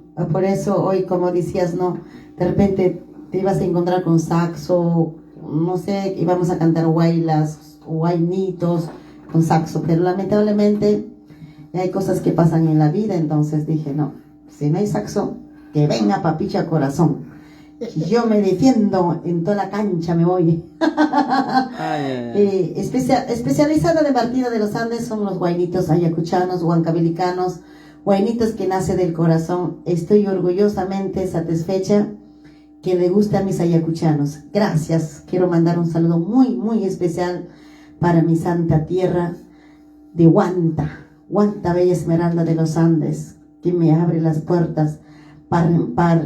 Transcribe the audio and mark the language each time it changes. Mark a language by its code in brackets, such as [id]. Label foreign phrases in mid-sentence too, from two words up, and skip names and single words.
[es] Por eso hoy, como decías, no, de repente te ibas a encontrar con saxo, no sé, íbamos a cantar guaylas, guaynitos con saxo, pero lamentablemente hay cosas que pasan en la vida. Entonces dije, no, si no hay saxo, que venga Papicha Corazón. Yo me defiendo en toda la cancha, me voy. Especializada de Martina de los Andes son los guaynitos ayacuchanos, huancavelicanos, guaynitos que nace del corazón. Estoy orgullosamente satisfecha que le gusta a mis ayacuchanos. Gracias. Quiero mandar un saludo muy, muy especial para mi santa tierra de Huanta, Huanta, bella esmeralda de los Andes, que me abre las puertas par en par.